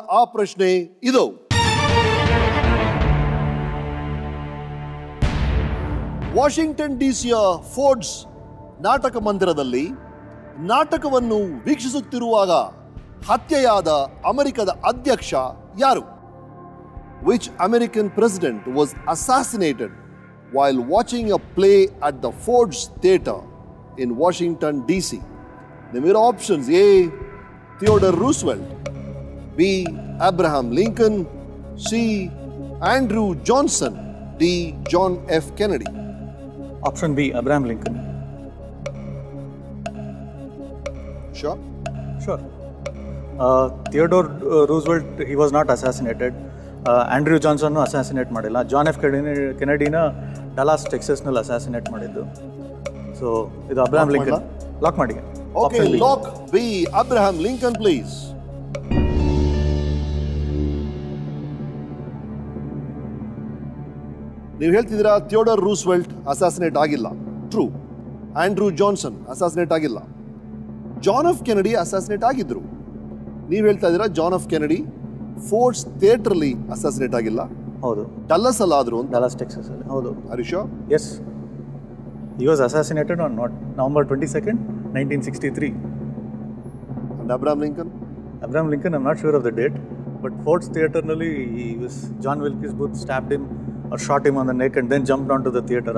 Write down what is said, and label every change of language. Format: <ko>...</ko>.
<kn>ಆ ಪ್ರಶ್ನೆ ಇದು: ವಾಷಿಂಗ್ಟನ್ ಡಿಸಿಯ ಫೋರ್ಡ್ಸ್ ನಾಟಕ ಮಂದಿರದಲ್ಲಿ ನಾಟಕವನ್ನು ವೀಕ್ಷಿಸುತ್ತಿರುವಾಗ ಹತ್ಯೆಯಾದ ಅಮೆರಿಕದ ಅಧ್ಯಕ್ಷ ಯಾರು?</kn> <en>Which American president was assassinated while watching a play at the Ford's Theatre in Washington, D.C.? There are options: A. Theodore Roosevelt, B. Abraham Lincoln, C. Andrew Johnson, D. John F. Kennedy. Option B, Abraham Lincoln. Sure? Sure. Theodore Roosevelt, he was not assassinated.</en> <kn>Andrew Johnson assassinate ಮಾಡಿಲ್ಲ. John F ಕೆನಡಿನ Dallas ಟೆಕ್ಸಸ್ನಲ್ಲಿ assassinate ಮಾಡಿದ್ದು. So ಇದು Abraham Lincoln. Lock ಮಾಡಿ.</kn> <en>Okay, lock B Abraham Lincoln please.</en> <kn>ನೀವು ಹೇಳ್ತಿದ್ದೀರಾ Theodore Roosevelt assassinate ಆಗಿಲ್ಲ. True. Andrew Johnson assassinate ಆಗಿಲ್ಲ. John F Kennedy assassinate ಆಗಿದ್ರು. ನೀವು ಹೇಳ್ತಾ ಇದ್ದೀರಾ John F Kennedy Ford's ಥಿಯೇಟರ್ಲಿ assassinate ಆಗಿಲ್ಲ. ಹೌದು. ಡಲ್ಲಸ್ ಅಲ್ಲಿ ಆದ್ರು. ಡಲಾಸ್ ಟೆಕ್ಸಸ್ ಅಲ್ಲಿ. ಹೌದು.</kn> <en>Are you sure? Yes. He was assassinated on November 22nd, 1963. And Abraham Lincoln? Abraham Lincoln, I'm not sure of the date, but Ford's Theatre ನಲ್ಲಿ John Wilkes Booth stabbed him or shot him on the neck and then jumped onto the theatre.</en>